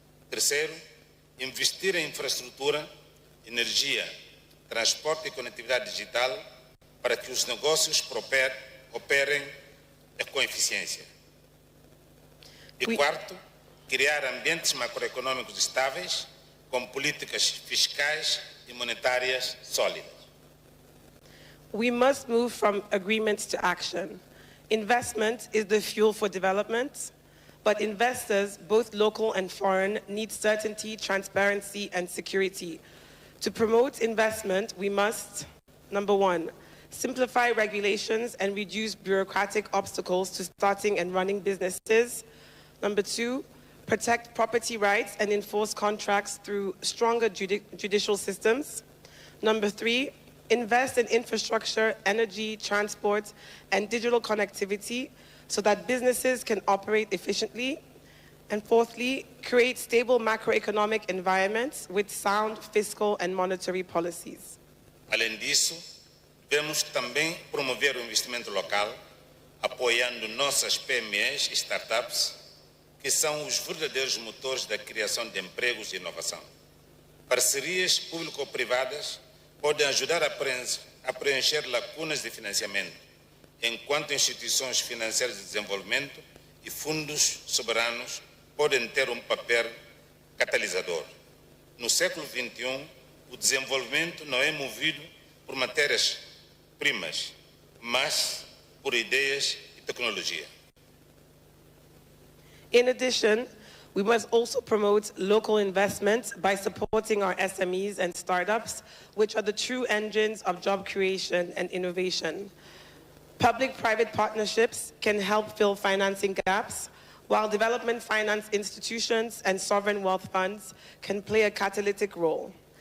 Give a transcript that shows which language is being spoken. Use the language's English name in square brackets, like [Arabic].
[Portuguese] Terceiro, investir em infraestrutura, energia, transporte e conectividade digital para que os negócios operem com eficiência. E quarto, criar ambientes macroeconômicos estáveis com políticas fiscais e monetárias sólidas. [English] We must move from agreements to action. Investment is the fuel for development, but investors, both local and foreign, need certainty, transparency, and security. To promote investment, we must, number one, simplify regulations and reduce bureaucratic obstacles to starting and running businesses. Number two, protect property rights and enforce contracts through stronger judicial systems. Number three, invest in infrastructure, energy, transport, and digital connectivity so that businesses can operate efficiently. And fourthly, create stable macroeconomic environments with sound fiscal and monetary policies. [Portuguese] Além disso, devemos também promover o investimento local, apoiando nossas PMEs e startups, que são os verdadeiros motores da criação de empregos e inovação. Parcerias público-privadas podem ajudar a preencher lacunas de financiamento, enquanto instituições financeiras de desenvolvimento e fundos soberanos podem ter papel catalisador. No século XXI, o desenvolvimento não é movido por matérias-primas, mas por ideias e tecnologia. [English] In addition, we must also promote local investment by supporting our SMEs and startups, which are the true engines of job creation and innovation. Public-private partnerships can help fill financing gaps, while development finance institutions and sovereign wealth funds can play a catalytic role.